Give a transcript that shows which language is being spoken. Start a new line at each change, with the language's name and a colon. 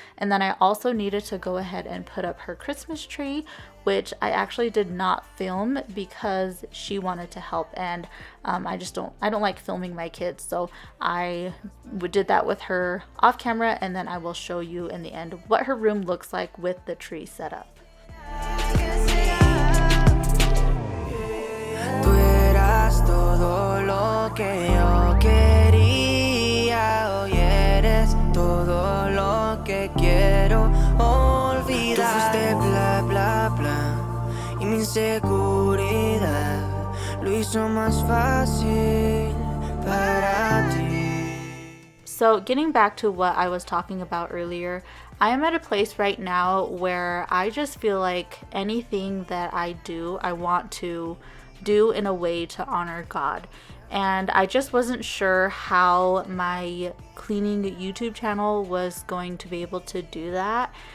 English: And then I also needed to go ahead and put up her Christmas tree, which I actually did not film because she wanted to help, and I don't like filming my kids, so I did that with her off camera, and then I will show you in the end what her room looks like with the tree set up.
Spanish: Todo lo que yo quería, hoy eres todo lo que quiero olvidar. Tú fuiste bla bla bla y mi inseguridad lo hizo más fácil para ti.
English: So getting back to what I was talking about earlier, I am at a place right now where I just feel like anything that I do, I want to do in a way to honor God. And I just wasn't sure how my cleaning YouTube channel was going to be able to do that.